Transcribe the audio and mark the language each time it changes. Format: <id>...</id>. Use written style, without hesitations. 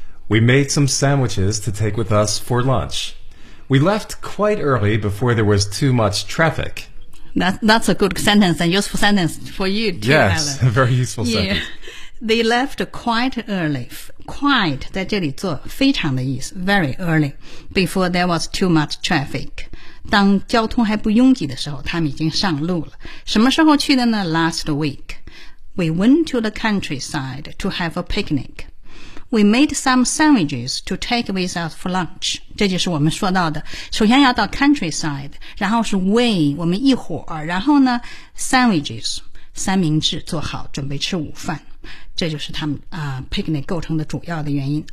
<en>We made some sandwiches to take with us for lunch. We left quite early before there was too much traffic. That's a good sentence, a useful sentence for you too, yes, Yes, a very useful sentence. Yeah. They left quite early. Quite</en> <zh>在这里做非常的意思</zh> <en>very early, before there was too much traffic.</en> <zh>当交通还不拥挤的时候，他们已经上路了。什么时候去的呢？</zh> <en>Last week. We went to the countryside to have a picnic. We made some sandwiches to take with us for lunch.</en> <zh>这就是我们说到的，首先要到 countryside， 然后是 way 我们一伙儿，然后呢 sandwiches 三明治做好准备吃午饭，这就是他们picnic 构成的主要的原因。</zh>